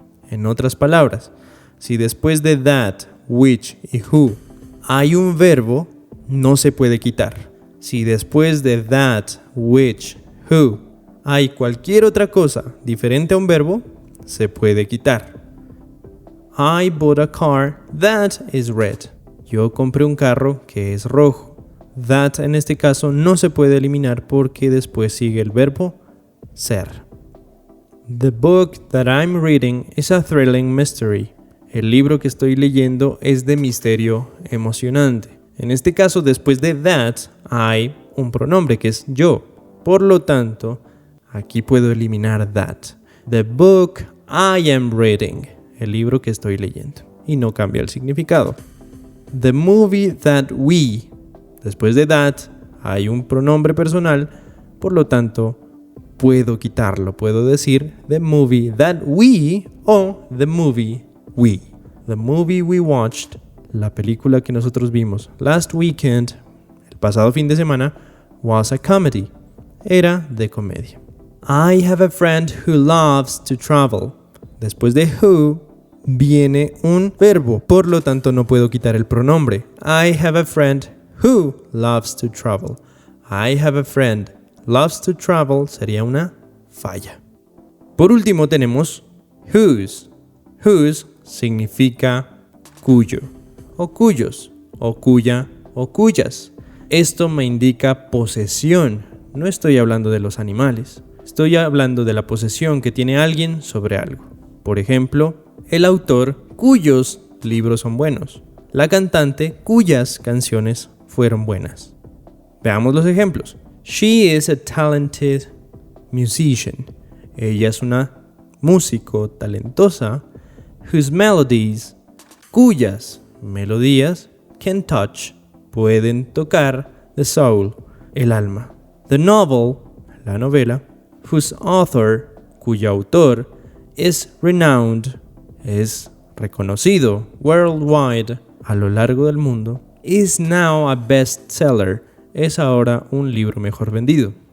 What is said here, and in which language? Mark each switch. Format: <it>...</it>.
<es>En otras palabras, si después de that, which y who hay un verbo, no se puede quitar. Si después de that, which, who hay cualquier otra cosa diferente a un verbo, se puede quitar.</es> <en>I bought a car that is red.</en> <es>Yo compré un carro que es rojo. That en este caso no se puede eliminar porque después sigue el verbo ser.</es> <en>The book that I'm reading is a thrilling mystery.</en> <es>El libro que estoy leyendo es de misterio emocionante. En este caso, después de that, hay un pronombre que es yo. Por lo tanto, aquí puedo eliminar that.</es> <en>The book I am reading.</en> <es>El libro que estoy leyendo. Y no cambia el significado.</es> <en>The movie that we.</en> <es>Después de that, hay un pronombre personal. Por lo tanto, puedo quitarlo. Puedo decir</es> <en>the movie that we</en> <es>o</es> <en>the movie we. The movie we watched,</en> <es>la película que nosotros vimos</es> <en>last weekend,</en> <es>el pasado fin de semana,</es> <en>was a comedy.</en> <es>Era de comedia.</es> <en>I have a friend who loves to travel.</en> <es>Después de who viene un verbo, por lo tanto no puedo quitar el pronombre.</es> <en>I have a friend who loves to travel. I have a friend loves to travel</en> <es>sería una falla. Por último tenemos whose. Whose significa cuyo, o cuyos, o cuya, o cuyas. Esto me indica posesión. No estoy hablando de los animales. Estoy hablando de la posesión que tiene alguien sobre algo. Por ejemplo, el autor cuyos libros son buenos. La cantante cuyas canciones fueron buenas. Veamos los ejemplos.</es> <en>She is a talented musician.</en> <es>Ella es una músico talentosa.</es> <en>Whose melodies,</en> <es>cuyas melodías,</es> <en>can touch,</en> <es>pueden tocar</es> <en>the soul,</en> <es>el alma.</es> <en>The novel,</en> <es>la novela,</es> <en>whose author,</en> <es>cuyo autor,</es> <en>is renowned,</en> <es>es reconocido worldwide, a lo largo del mundo,</es> <en>is now a bestseller,</en> <es>es ahora un libro mejor vendido.</es>